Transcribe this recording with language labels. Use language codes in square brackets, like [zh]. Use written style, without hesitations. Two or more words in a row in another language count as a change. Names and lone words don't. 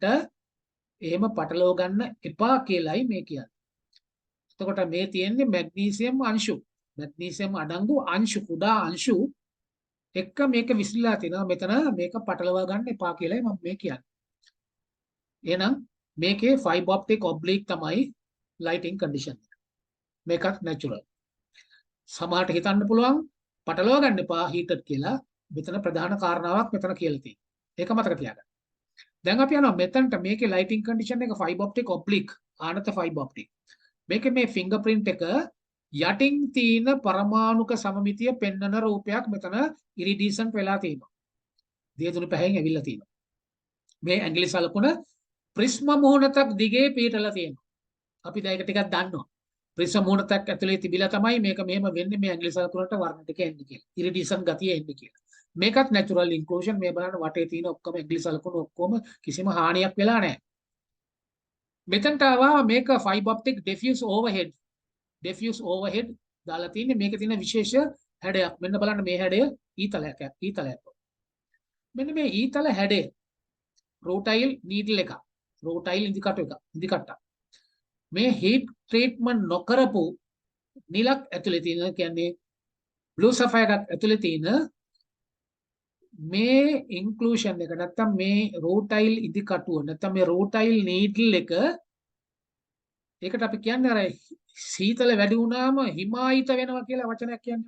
[si] එහෙම පටලව ගන්න එපා කියලායි මේ කියන්නේ. එතකොට මේ තියෙන්නේ මැග්නීසියම් අංශු. මැග්නීසියම් අඩංගු අංශු කුඩා අංශු එක්ක මේක විසිරලා තිනවා. මෙතන මේක පටලවා ගන්න එපා කියලායි මම මේ කියන්නේ. එහෙනම් මේකේ [en] fiber optic oblique [si] තමයි [en] lighting condition [si] එක. මේකත් natural. සමහරට හිතන්න පුළුවන් පටලවා ගන්න එපා heated කියලා. මෙතන ප්‍රධාන කාරණාවක් මෙතන කියලා තියෙනවා. ඒක මතක තියාගන්න. දැන් අපි යනවා මෙතනට මේකේ [en] lighting condition [si] එක [en] fiber optic oblique [si] ආනත [en] fiber optic. [si] මේකේ මේ fingerprint එක යටින් තියෙන පරමාණුක සමමිතිය පෙන්වන රූපයක් මෙතන iridescent වෙලා තියෙනවා. දියදුණු පැහැයෙන් ඇවිල්ලා තියෙනවා. මේ ඇඟිලි සලකුණ ප්‍රිස්ම මුහුණතක් දිගේ පිටලා තියෙනවා. අපි දැන් ඒක ටිකක් දන්නවා. ප්‍රිස්ම මුහුණතක් ඇතුලේ තිබිලා තමයි මේක මෙහෙම වෙන්නේ මේ ඇඟිලි සලකුණට වර්ණ ටික එන්නේ කියලා. iridescent ගතිය එන්නේ කියලා. මේකත් [en] natural inclusion. [si] මේ බලන්න වටේ තියෙන ඔක්කොම ඇඟිලි සලකුණු ඔක්කොම කිසිම හානියක් වෙලා නැහැ. මෙතනට ආවා මේක [en] fiber optic diffuse overhead. diffuse overhead [si] දාලා තින්නේ මේකේ තියෙන විශේෂ හැඩයක්. මෙන්න බලන්න මේ හැඩය ඊතලයක්. මෙන්න මේ ඊතල හැඩය [en] rutile needle [si] එක. රූටයිල් ඉදිකට්ට. මේ [en] heat treatment [si] නොකරපු නිලක් ඇතුලේ තියෙන කියන්නේ [en] blue sapphire [si] එකක් ඇතුලේ තියෙන මේ inclusion එක නැත්තම් මේ රූටයිල් ඉදිකටුව නැත්තම් මේ [en] rutile needle [si] එක ඒකට අපි කියන්නේ අර සීතල වැඩි වුණාම හිමායිත වෙනවා කියලා වචනයක් කියන්නේ.